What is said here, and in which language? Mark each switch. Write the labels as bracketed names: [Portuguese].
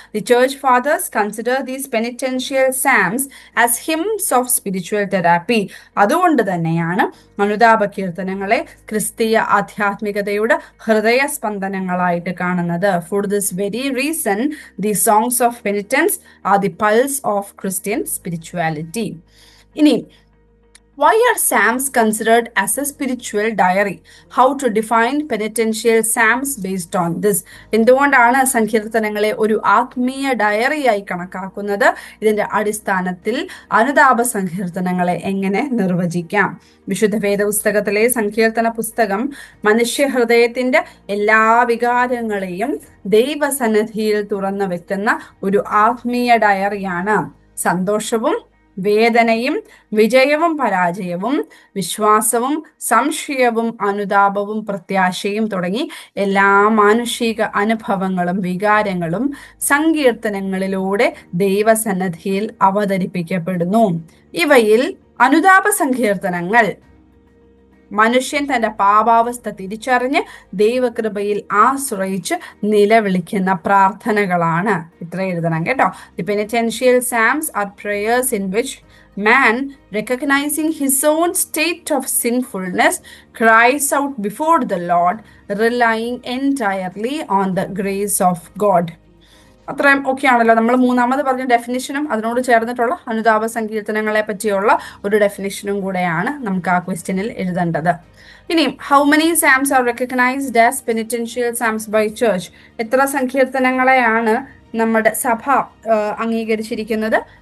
[English] The church fathers consider these penitential psalms as hymns of spiritual therapy. [Malayalam] അതുകൊണ്ട് തന്നെയാണ് അനുതാപ കീർത്തനങ്ങളെ ക്രിസ്തീയ ആധ്യാത്മികതയുടെ ഹൃദയസ്പന്ദനങ്ങളായിട്ട് കാണുന്നത്. [English] For this very reason the songs of penitence are the pulse of Christian spirituality. ഇനി why are psalms considered as a spiritual diary? How to define penitential psalms based on this? [Malayalam] എന്തുകൊണ്ടാണ് സങ്കീർത്തനങ്ങളെ ഒരു ആത്മീയ ഡയറിയായി കണക്കാക്കുന്നത്? ഇതിന്റെ അടിസ്ഥാനത്തിൽ അനുതാപ സങ്കീർത്തനങ്ങളെ എങ്ങനെ നിർവചിക്കാം? വിശുദ്ധ വേദപുസ്തകത്തിലെ സങ്കീർത്തന പുസ്തകം മനുഷ്യ ഹൃദയത്തിന്റെ എല്ലാ വികാരങ്ങളെയും ദൈവസന്നിധിയിൽ തുറന്നു വെക്കുന്ന ഒരു ആത്മീയ ഡയറിയാണ്. സന്തോഷവും വേദനയും വിജയവും പരാജയവും വിശ്വാസവും സംശയവും അനുതാപവും പ്രത്യാശയും തുടങ്ങി എല്ലാ മാനുഷിക അനുഭവങ്ങളും വികാരങ്ങളും സങ്കീർത്തനങ്ങളിലൂടെ ദൈവസന്നിധിയിൽ അവതരിപ്പിക്കപ്പെടുന്നു. ഇവയിൽ അനുതാപ സങ്കീർത്തനങ്ങൾ മനുഷ്യൻ തന്റെ പാപാവസ്ഥ തിരിച്ചറിഞ്ഞ് ദൈവകൃപയിൽ ആശ്രയിച്ച് നിലവിളിക്കുന്ന പ്രാർത്ഥനകളാണ്. ഇത്ര എഴുതണം കേട്ടോ. [English] The penitential psalms are prayers in which man, recognizing his own state of sinfulness, cries out before the Lord, relying entirely on the grace of God. [Malayalam] അത്രയും ഓക്കെ ആണല്ലോ. നമ്മൾ മൂന്നാമത് പറഞ്ഞ ഡെഫിനിഷനും അതിനോട് ചേർന്നിട്ടുള്ള അനുതാപ സങ്കീർത്തനങ്ങളെ പറ്റിയുള്ള ഒരു ഡെഫിനിഷനും കൂടെയാണ് നമുക്ക് ആ ക്വസ്റ്റ്യനിൽ എഴുതേണ്ടത്. [English] ഇനി how many psalms are recognised as penitential psalms by church? [Malayalam] എത്ര സങ്കീർത്തനങ്ങളെയാണ് നമ്മുടെ സഭ അംഗീകരിച്ചിരിക്കുന്നത്?